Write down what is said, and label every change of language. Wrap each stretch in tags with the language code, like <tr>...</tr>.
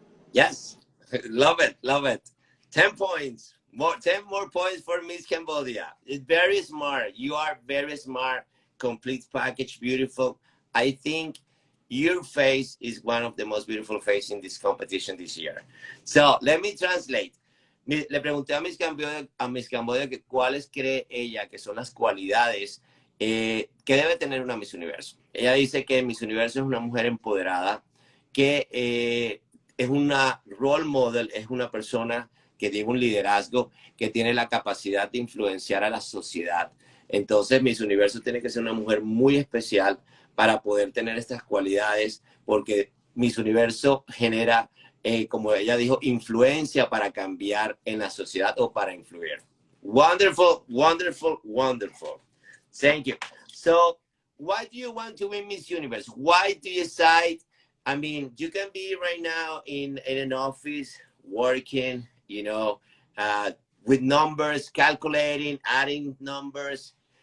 <en>Yes, love it, love it. 10 points, 10 more points for Miss Cambodia. It's very smart. You are very smart, complete package, beautiful. I think your face is one of the most beautiful faces in this competition this year. So let me translate.</en> <es>Le pregunté a Miss Cambodia que cuáles cree ella que son las cualidades que debe tener una Miss Universo. Ella dice que Miss Universo es una mujer empoderada, que es una role model, es una persona que tiene un liderazgo, que tiene la capacidad de influenciar a la sociedad. Entonces, Miss Universo tiene que ser una mujer muy especial para poder tener estas cualidades, porque Miss Universo genera, como ella dijo, influencia para cambiar en la sociedad o para influir.</es> <en>Wonderful, wonderful, wonderful. Thank you. So, why do you want to win Miss Universe? Why do you decide? I mean, you can be right now in an office working, you know, with numbers, calculating, adding numbers.</en>